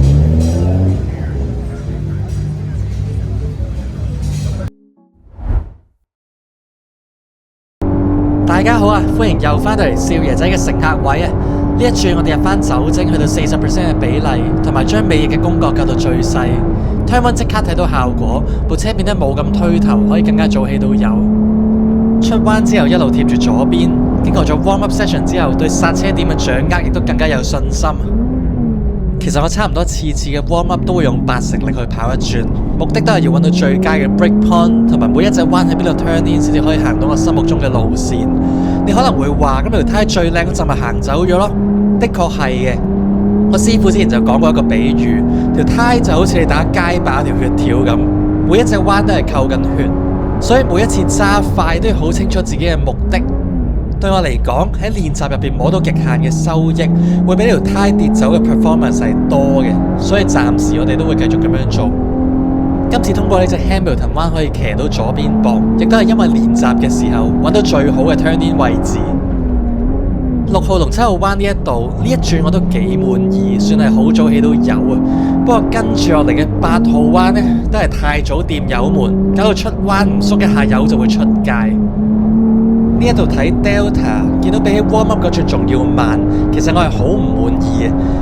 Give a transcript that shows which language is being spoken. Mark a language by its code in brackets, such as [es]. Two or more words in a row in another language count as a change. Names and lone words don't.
[yue] 大家好啊，歡迎又翻到嚟少爺仔嘅乘客位啊！呢一轉我哋入翻酒精去到40% 嘅比例，同埋將尾翼嘅公角校到最細。Turn 1即刻睇到效果，部車變得冇咁推頭，可以更加早起到油。出彎之後一路貼住左邊，經過咗 [en] warm up session [yue] 之後，對剎車點嘅掌握亦都更加有信心。其實我差唔多次嘅 [en] warm up [yue] 都會用80%力去跑一轉，目的都係要揾到最佳嘅 [en] brake point， [yue] 同埋每一隻彎喺邊度 [en] turn in [yue] 先至可以行到我心目中嘅路線。你可能會話咁條胎最靚嗰陣咪行走咗咯？的確係嘅。我師傅之前就講過一個比喻，條胎就好似你打街霸條血條咁，每一隻彎都係扣緊血。所以每一次揸快都要好清楚自己嘅目的。對我嚟講，喺練習入邊摸到極限嘅收益，會比呢條胎跌走嘅 performance 係多嘅。所以暫時我哋都會繼續咁樣做。今次通過呢隻 Hamilton 彎可以騎到左邊膊，亦都係因為練習嘅時候揾到最好嘅 [en] turn in [yue] 位置。6號同7號彎呢一度呢一轉我都幾滿意，算係好早起到油啊。不過跟住落嚟嘅8號彎呢，都係太早掂油門，搞到出彎唔縮一下油就會出界。呢一度睇 Delta， 見到比起 [en] warm up [yue] 嗰轉仲要慢，其實我係好唔滿意嘅。